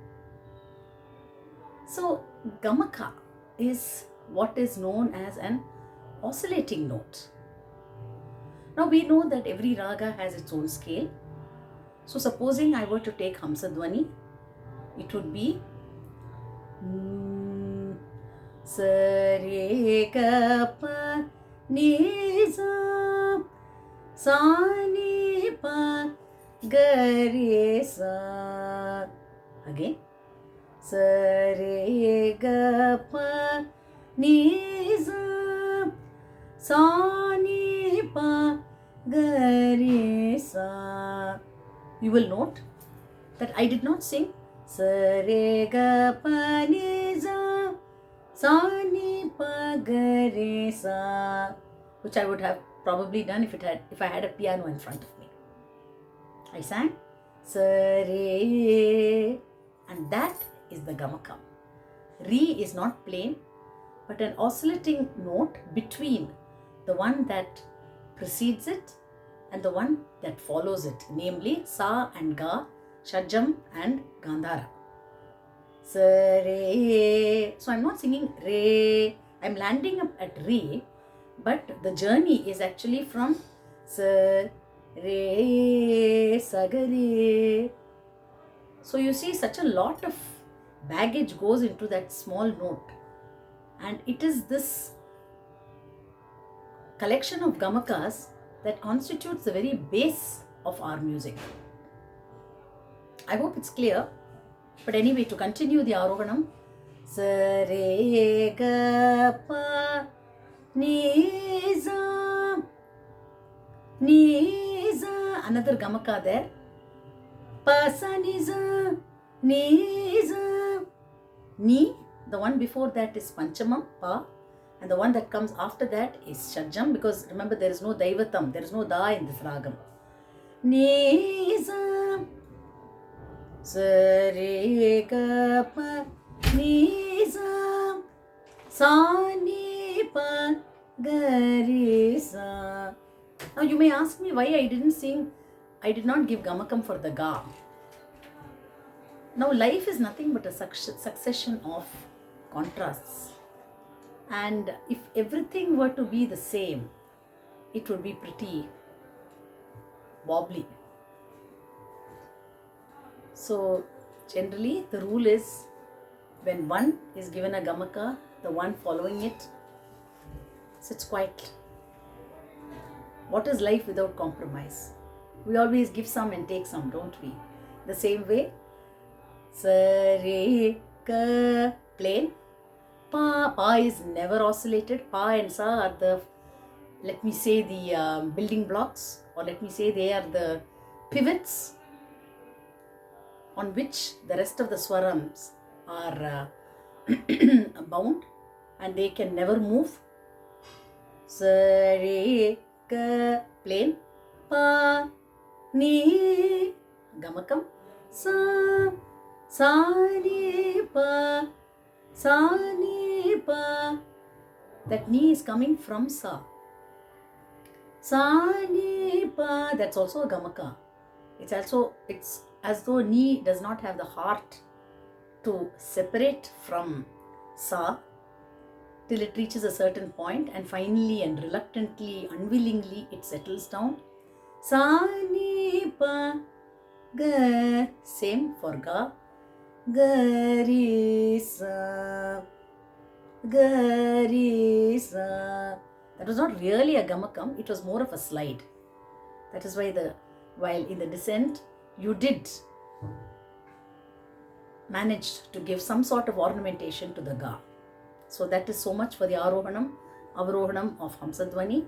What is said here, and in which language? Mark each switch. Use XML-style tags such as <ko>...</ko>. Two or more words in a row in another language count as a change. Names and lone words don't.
<en>So, Gamaka is what is known as an oscillating note. Now we know that every raga has its own scale. So supposing I were to take Hamsadvani, it would be sa re ga pa ni sa sa ni pa ga re sa. Again, sa re ga pa ni sa ni pa ga re sa. You will note that I did not sing sa re ga pa ni sa ni pa ga re sa, which I would have probably done if I had a piano in front of me. I sang sa re, and that is the Gamakam. Re is not plain, but an oscillating note between the one that precedes it and the one that follows it, namely Sa and Ga, Shajam and Gandhara. Sa re. So I'm not singing re, I'm landing up at re, but the journey is actually from sa re sa ga re. So you see, such a lot of baggage goes into that small note, and it is this collection of gamakas that constitutes the very base of our music. I hope it's clear. But anyway, to continue the Aroganam, sa re ga pa ni za, another gamaka there. Pa sa ni za, ni, the one before that is Panchamam, pa. And the one that comes after that is Shajam, because remember there is no Daivatam, there is no Da in this ragam. Nizam sa re ga pa nizam sa ni pa ga re sa. Now you may ask me why I did not give Gamakam for the Ga. Now life is nothing but a succession of contrasts. And if everything were to be the same, it would be pretty wobbly. So generally the rule is, when one is given a gamaka, the one following it sits quietly. What is life without compromise? We always give some and take some, don't we? The same way, sa re ga plain, pa is never oscillated. Pa and sa are the let me say, the building blocks, or let me say they are the pivots on which the rest of the swarams are bound, and they can never move. Sa re ga plain, pa ni gamakam, sa ni pa, sa ni pa. That ni is coming from sa. Sa ni pa, that's also a gamaka. It's as though ni does not have the heart to separate from sa till it reaches a certain point, and finally and reluctantly, unwillingly, it settles down. Sa ni pa ga, same for ga. Ga re sa, ga re sa. That was not really a gamakam, it was more of a slide. That is why while in the descent you did manage to give some sort of ornamentation to the ga. So that is so much for the Arohanam, Avarohanam of Hamsadvani.</en>